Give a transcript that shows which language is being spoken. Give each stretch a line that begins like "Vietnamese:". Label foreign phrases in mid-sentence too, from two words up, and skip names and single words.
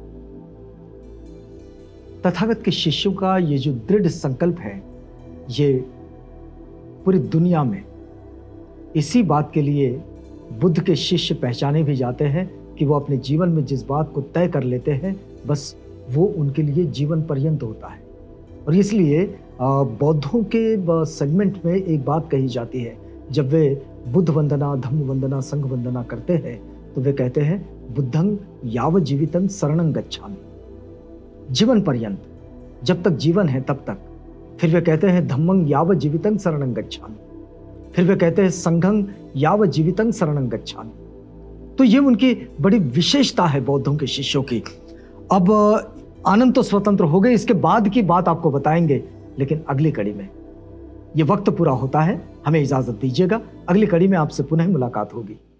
Hindi: तथागत के शिष्यों का ये जो दृढ़ संकल्प है, ये पूरी दुनिया में इसी बात के लिए बुद्ध के शिष्य पहचाने भी जाते हैं कि वो अपने जीवन में जिस बात को तय कर लेते हैं बस वो उनके लिए जीवन पर्यंत होता है। और इसलिए बौद्धों के सेगमेंट में एक बात कही जाती है, जब वे बुद्ध वंदना, धम्म वंदना, संघ वंदना करते हैं तो वे कहते हैं,
Pali: बुद्धं यावत् जीवितं शरणं गच्छामि,
Hindi: जीवन पर्यंत, जब तक जीवन है तब तक। फिर वे कहते हैं
Pali: धम्मं यावत् जीवितं शरणं गच्छामि,
Hindi: फिर वे कहते हैं
Pali: संघं यावत् जीवितं शरणं गच्छामि।
Hindi: तो ये उनकी बड़ी विशेषता है बौद्धों के शिष्यों की। अब आनंद तो स्वतंत्र हो गए, इसके बाद की बात आपको बताएंगे, लेकिन अगली कड़ी में। ये वक्त पूरा होता है, हमें इजाजत दीजिएगा। अगली कड़ी में आपसे पुनः मुलाकात होगी।